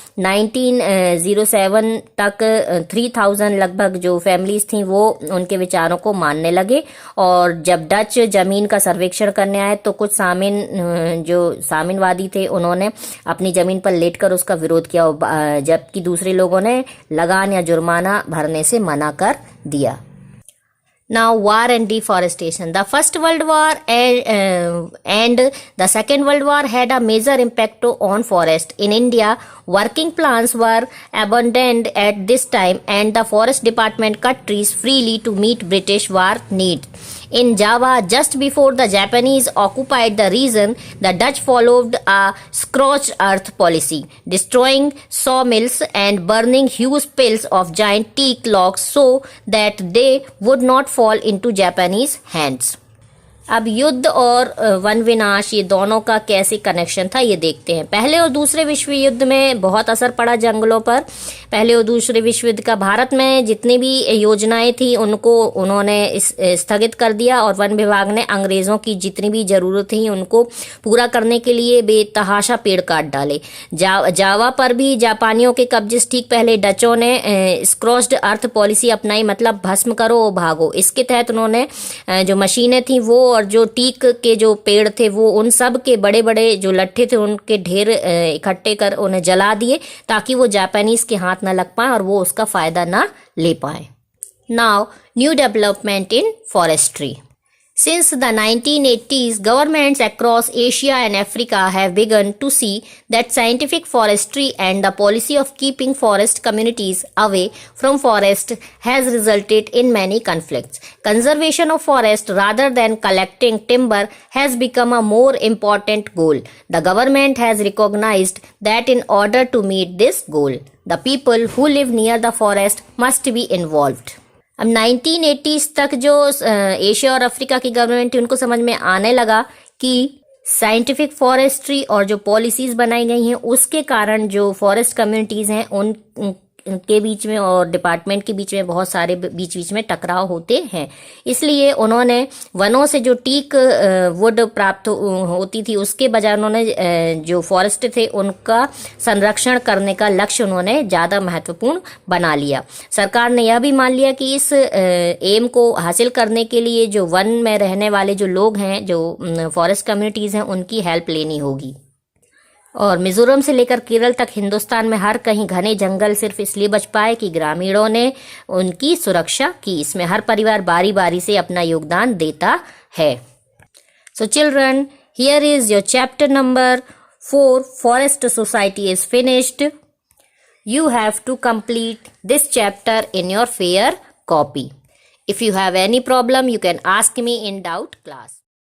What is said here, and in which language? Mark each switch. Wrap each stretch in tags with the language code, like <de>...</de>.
<hi>1907 तक 3000 लगभग जो फैमिलीज थी वो उनके विचारों को मानने लगे, और जब डच जमीन का सर्वेक्षण करने आए तो कुछ सामिन जो सामिनवादी थे उन्होंने अपनी जमीन पर लेटकर उसका विरोध किया, जबकि दूसरे लोगों ने लगान या जुर्माना भरने से मना कर दिया।</hi> <en>Now war and deforestation. The First World War and the Second World War had a major impact on forest. In India, working plants were abandoned at this time and the forest department cut trees freely to meet British war needs. In Java, just before the Japanese occupied the region, the Dutch followed a scorched earth policy, destroying sawmills and burning huge piles of giant teak logs so that they would not fall into Japanese hands.</en> <hi>अब युद्ध और one विनाश ये दोनों का कैसे connection था ये देखते हैं। पहले और दूसरे विश्व युद्ध में बहुत असर पड़ा जंगलों पर। पहले और दूसरे विश्व युद्ध का भारत में जितनी भी योजनाएं थी उनको उन्होंने स्थगित कर दिया और वन विभाग ने अंग्रेजों की जितनी भी जरूरत थी उनको पूरा करने के लिए बेतहाशा पेड़ काट डाले। जावा पर भी जापानियों के कब्जे से ठीक पहले डचों ने स्क्रॉच्ड अर्थ पॉलिसी अपनाई, मतलब भस्म करो और भागो। इसके तहत उन्होंने जो मशीनें थी वो और जो टीक के जो पेड़ थे वो उन सब के बड़े बड़े जो लट्ठे थे उनके ढेर इकट्ठे कर उन्हें जला दिए ताकि वो जापानीज के हाथ ना लग पाए और वो उसका फायदा ना ले पाए।</hi> <en>Now new development in forestry. Since the 1980s, governments across Asia and Africa have begun to see that scientific forestry and the policy of keeping forest communities away from forest has resulted in many conflicts. Conservation of forest rather than collecting timber has become a more important goal. The government has recognized that in order to meet this goal, the people who live near the forest must be involved.</en> <hi>अब 1980s तक जो Asia और Africa की government थी उनको समझ में आने लगा कि साइंटिफिक फॉरेस्ट्री और जो पॉलिसीज बनाई गई हैं उसके कारण जो फॉरेस्ट कम्युनिटीज हैं उन के बीच में और डिपार्टमेंट के बीच में बहुत सारे बीच में टकराव होते हैं। इसलिए उन्होंने वनों से जो टीक वुड प्राप्त होती थी उसके बजाय उन्होंने जो फॉरेस्ट थे उनका संरक्षण करने का लक्ष्य उन्होंने ज़्यादा महत्वपूर्ण बना लिया। सरकार ने यह भी मान लिया कि इस एम को हासिल करने के लिए जो वन में रहने वाले जो लोग हैं, जो फॉरेस्ट कम्युनिटीज़ हैं, उनकी हेल्प लेनी होगी। और मिजोरम से लेकर केरल तक हिंदुस्तान में हर कहीं घने जंगल सिर्फ इसलिए बच पाए कि ग्रामीणों ने उनकी सुरक्षा की। इसमें हर परिवार बारी बारी से अपना योगदान देता है।</hi> <en>So children, here is your chapter number 4, Forest Society is finished. You have to complete this chapter in your fair copy. If you have any problem, you can ask me in doubt class.</en>